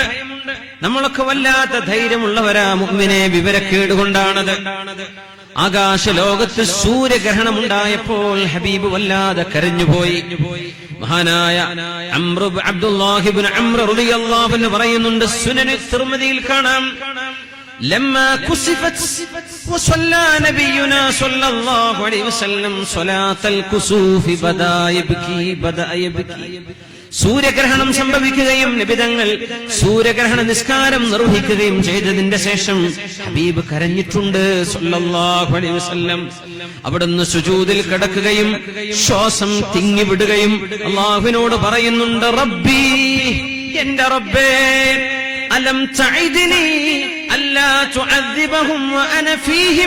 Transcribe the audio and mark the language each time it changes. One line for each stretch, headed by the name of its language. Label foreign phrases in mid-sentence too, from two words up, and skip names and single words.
Malayalam: നമ്മളൊക്കെ വല്ലാത്ത ധൈര്യമുള്ളവരാ മുഅ്മിനെ, വിവരക്കേട് കൊണ്ടാണത്. ആകാശ ലോകത്ത് സൂര്യഗ്രഹണമുണ്ടായപ്പോൾ ഹബീബ് വല്ലാതെ കരഞ്ഞുപോയി. മഹാനായ അബ്ദുല്ലാഹി ഇബ്നു അംർ
Arabic: رضي الله عنه
Malayalam: പറയുന്നുണ്ട്, സുനൻ തിർമിദിയിൽ കാണാം,
Arabic: لما كسفت وصلى نبينا صلى الله عليه وسلم صلاة الكسوف بدا يبكي.
Malayalam: സൂര്യഗ്രഹണം സംഭവിക്കുകയും നബി തങ്ങൾ സൂര്യഗ്രഹണ നിസ്കാരം നിർവഹിക്കുകയും ചെയ്തതിന്റെ ശേഷം ഹബീബ് കരഞ്ഞിട്ടുണ്ട്
Arabic: صلى الله عليه وسلم.
Malayalam: അവിടുന്ന് സുജൂദിൽ കിടക്കുകയും ശ്വാസം തിങ്ങിവിടുകയും അല്ലാഹുവിനോട് പറയുന്നുണ്ട്, റബ്ബി, എന്റെ റബ്ബേ,
Arabic: ألم تعدني ألا تعذبهم وأنا فيهم.